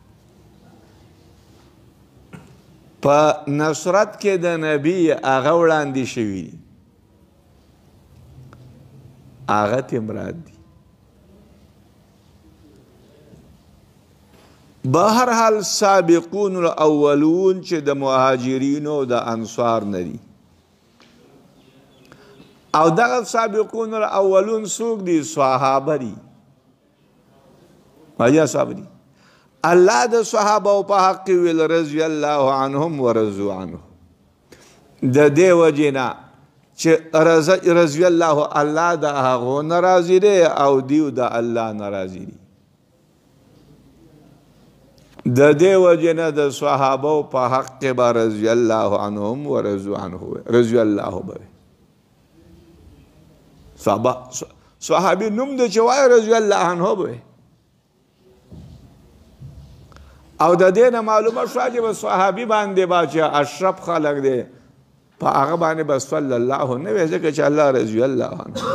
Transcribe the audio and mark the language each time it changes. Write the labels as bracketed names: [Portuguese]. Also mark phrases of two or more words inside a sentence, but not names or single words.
[Pashto] په نصرت کې د نبی هغه وړاندې شوي دي هغه ته مراد دي بهر حال [Arabic] سابقون الاولون [Pashto] چې د مهاجرین او د انصار نه دي او دغه [Arabic] سابقون الاولون [Pashto] څوک دي صحابه دي یا صحابه دي الله د صحابه په حق ویل [Arabic] رضی الله عنهم ورضوا عنه [Pashto] د دې وجې نه چې [Arabic] رضی الله [Pashto] الله د هغو نه راضي دی او دیو د الله نه راضي دي د دې وجې نه د صحابو په حق کې به [Arabic] رضی الله عنهم ورضوا عنه رضی الله [Pashto] به صحابي نوم د چې وایي [Arabic] رضی الله عنه [Pashto] به او د دې نه معلومه شوه چې به صحابي باندې به چې اشرف خلق دی په هغه باندې به [Arabic] صلی الله [Pashto] نه وي ځکه چې الله [Arabic] رضی الله عنه.